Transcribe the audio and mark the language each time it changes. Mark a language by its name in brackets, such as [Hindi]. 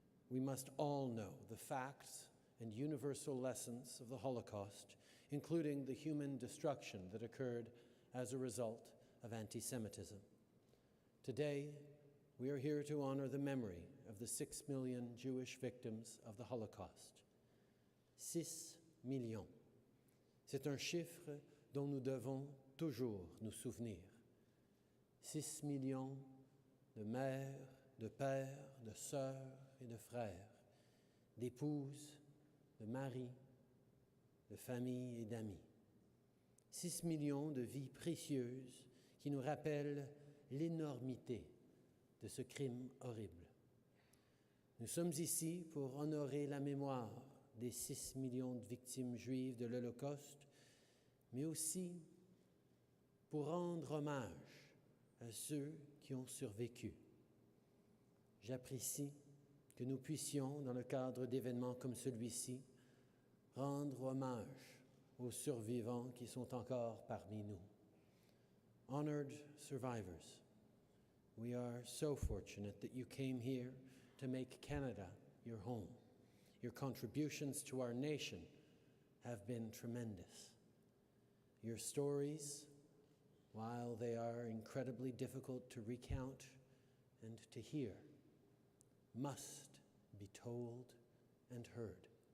[English] We must all know the facts and universal lessons of the Holocaust, including the human destruction that occurred as a result of anti-Semitism. Today, we are here to honor the memory of the 6 million Jewish victims of the Holocaust. [French] 6 millions. C'est un chiffre dont nous devons toujours nous souvenir. 6 millions de mères, de pères, de sœurs et de frères, d'épouses, de maris, de familles et d'amis. 6 millions de vies précieuses qui nous rappellent l'énormité de ce crime horrible. Nous sommes ici pour honorer la mémoire des 6 millions de victimes juives de l'Holocauste, mais aussi pour rendre hommage à ceux qui ont survécu. J'apprécie que nous puissions, dans le cadre d'événements comme celui-ci, rendre hommage aux survivants qui sont encore parmi nous. [English] Honored survivors, we are so fortunate that you came here to make Canada your home. Your contributions to our nation have been tremendous. Your stories, while they are incredibly difficult to recount and to hear, must be told and heard.